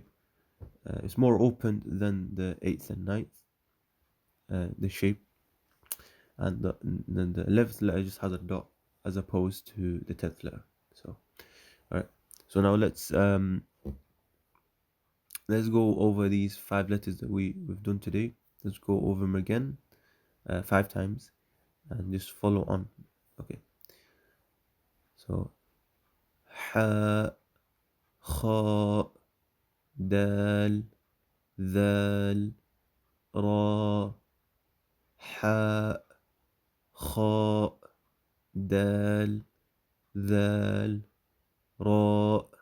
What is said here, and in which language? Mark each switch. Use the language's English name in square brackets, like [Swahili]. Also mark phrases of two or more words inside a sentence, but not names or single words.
[English] It's more open than the 8th and 9th, the shape, and then the 11th letter just has a dot as opposed to the 10th letter. So, all right. So now let's go over these 5 letters that we've done today. Let's go over them again 5 times and just follow on. Okay. [Arabic] So Ha, Kha, Dal, Dhal, Ra, Ha, Kha, Dal, Dhal, Ra,